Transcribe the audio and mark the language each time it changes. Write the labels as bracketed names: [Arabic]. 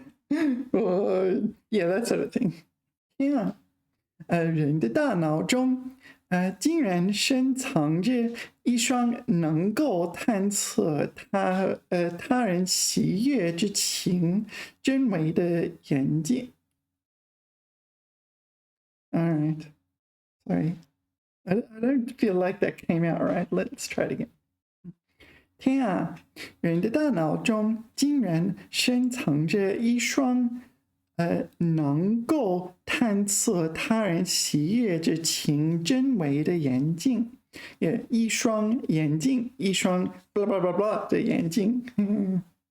[English] yeah, that sort of thing. [Chinese] 天啊！人的大脑中竟然深藏着一双能够探测他人喜悦之情真伪的眼睛。 [English] All right, sorry, I don't feel like that came out right. Let's try it again. [Chinese] 天啊，人的大脑中竟然深藏着一双能够探测他人喜悦之情真伪的眼睛，一双眼睛，一双 [English] blah blah blah blah [Chinese] 的眼睛。